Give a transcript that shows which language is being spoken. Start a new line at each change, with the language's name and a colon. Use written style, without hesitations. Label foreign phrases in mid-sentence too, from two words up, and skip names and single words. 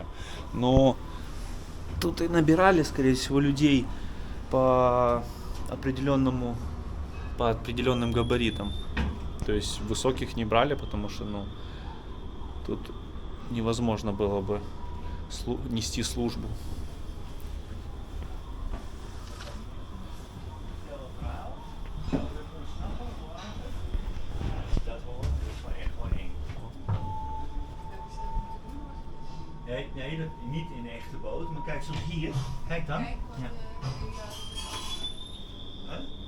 Russian: Но тут и набирали, скорее всего, людей по определенным габаритам. То есть высоких не брали, потому что, ну, тут невозможно было бы нести службу.
Dutch: Nee, niet in een echte boot, maar kijk zoals hier. Kijk dan. Ja. Huh?